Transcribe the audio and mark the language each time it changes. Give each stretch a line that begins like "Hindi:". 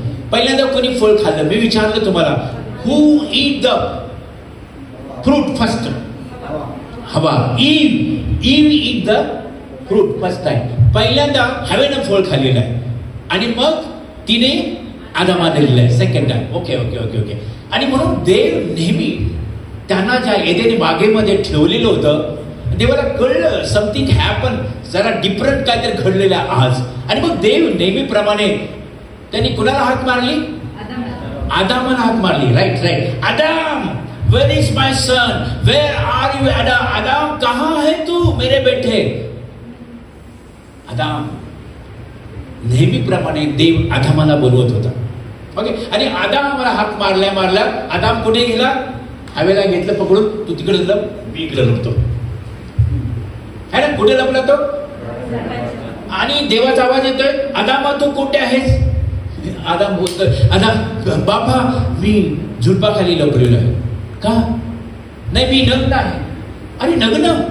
Marathi: पहिल्यांदा कोणी फळ खाल्लं? मी विचारलं तुम्हाला,
English: Who eat the fruit first?
Marathi: हवा.
English: Eve eat the fruit first time.
Marathi: पहिल्यांदा हवेनं फळ खाल्लेलं आहे आणि मग तिने आदामाला दिलेलं आहे
English: Second time. Okay.
Marathi: आणि म्हणून देव नेहमी त्यांना ज्या एदेनी बागेमध्ये ठेवलेलं होतं, देवाला कळलं
English: something happen,
Marathi: जरा डिफरंट काहीतरी घडलेलं आज. आणि मग देव नेहमीप्रमाणे त्यांनी कुणाला हाक मारली? आदामाला हाक मारली.
English: Right. Adam, where is my son, where are you?
Hindi: आदाम कहां है तू मेरे बेटे?
Marathi: आदाम. नेहमीप्रमाणे देव आदामाला बोलवत होता. ओके. आणि आदामाला हाक मारल्या आदाम कुठे गेला? हवेला घेतलं पकडून, तू तिकडे लप, मी इकडे लपतो. है ना? कुठे लपला तो? आणि देवाचा आवाज येतोय, आदामा तू कुठे आहेस? आदाम बोलतोय, आदाम बाबा मी झुडपाखाली लपलेलो आहे. का? नाही, मी नग्न आहे. अरे नग्न.